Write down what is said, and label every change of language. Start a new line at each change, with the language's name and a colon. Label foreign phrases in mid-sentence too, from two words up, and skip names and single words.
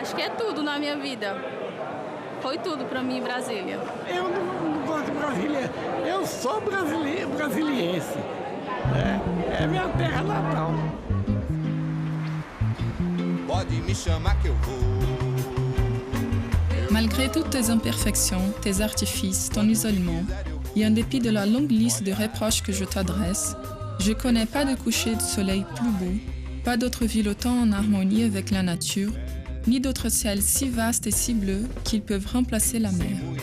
Portuguese: Acho que é tudo na minha vida. Foi tudo para mim, Brasília. Eu não gosto de Brasília. Eu sou brasiliense. É minha terra natal. Pode me chamar que eu vou.
French: Malgré toutes tes imperfections, tes artifices, ton isolement, et en dépit de la longue liste de reproches que je t'adresse, je connais pas de coucher de soleil plus beau, pas d'autre ville autant en harmonie avec la nature, ni d'autres ciels si vastes et si bleus qu'ils peuvent remplacer la mer.